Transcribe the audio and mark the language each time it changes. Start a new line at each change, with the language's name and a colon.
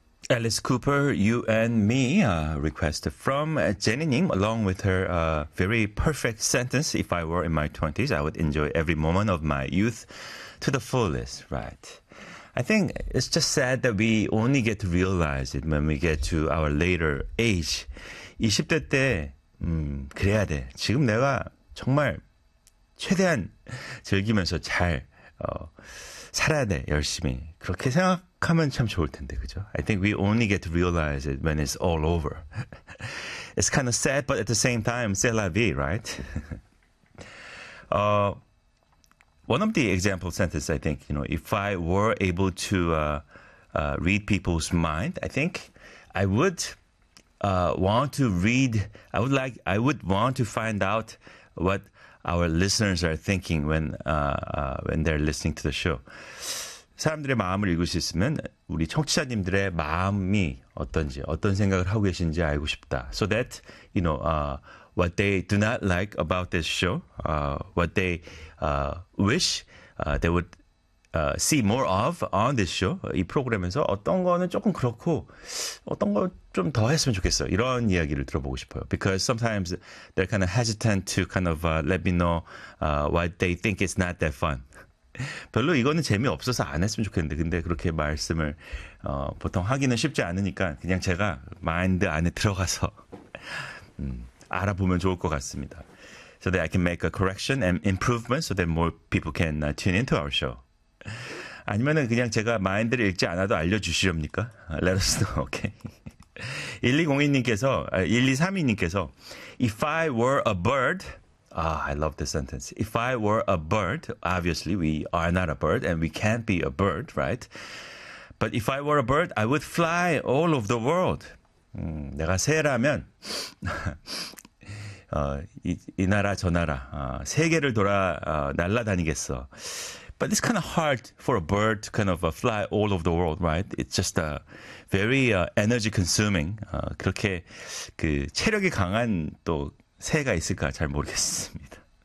English: Alice Cooper, You and Me, request from Jenny Ning, along with her very perfect sentence. If I were in my 20s, I would enjoy every moment of my youth to the fullest, right? I think it's just sad that we only get to realize it when we get to our later age.
Korean: 20대 때, 그래야 돼. 지금 내가 정말 최대한 즐기면서 잘 살아야 돼, 열심히. 그렇게 생각 하면 참 좋을 텐데, 그죠?
English: I think we only get to realize it when it's all over. It's kind of sad, but at the same time,
French: c'est la vie,
English: right? one of the example sentences, I think, you know, if I were able to read people's mind, I think I would want to read, I would want to find out what our listeners are thinking when they're listening to the show.
Korean: 사람들의 마음을 읽을 수 있으면 우리 청취자님들의 마음이 어떤지, 어떤 생각을 하고 계신지 알고 싶다.
English: So that, you know, what they do not like about this show, what they wish they would see more of on this show,
Korean: 이 프로그램에서 어떤 거는 조금 그렇고 어떤 거 좀 더 했으면 좋겠어. 이런 이야기를 들어보고 싶어요.
English: Because sometimes they're kind of hesitant to kind of let me know what they think is not that fun.
Korean: 별로 이거는 재미없어서 안 했으면 좋겠는데 근데 그렇게 말씀을 보통 하기는 쉽지 않으니까 그냥 제가 마인드 안에 들어가서 알아보면 좋을 것 같습니다.
English: So that I can make a correction and improvement so that more people can tune into our show.
Korean: 아니면은 그냥 제가 마인드를 읽지 않아도 알려주시렵니까?
English: Let us know, okay?
Korean: 1202님께서, 1232님께서
English: If I were a bird... Ah, I love this sentence. If I were a bird, obviously we are not a bird and we can't be a bird, right? But if I were a bird, I would fly all over the world.
Korean: 내가 새라면 이 나라 저 나라 세계를 돌아 날아다니겠어.
English: But it's kind of hard for a bird to kind of fly all over the world, right? It's just very energy consuming.
Korean: 그렇게 그 체력이 강한 또 새가 있을까 잘 모르겠습니다.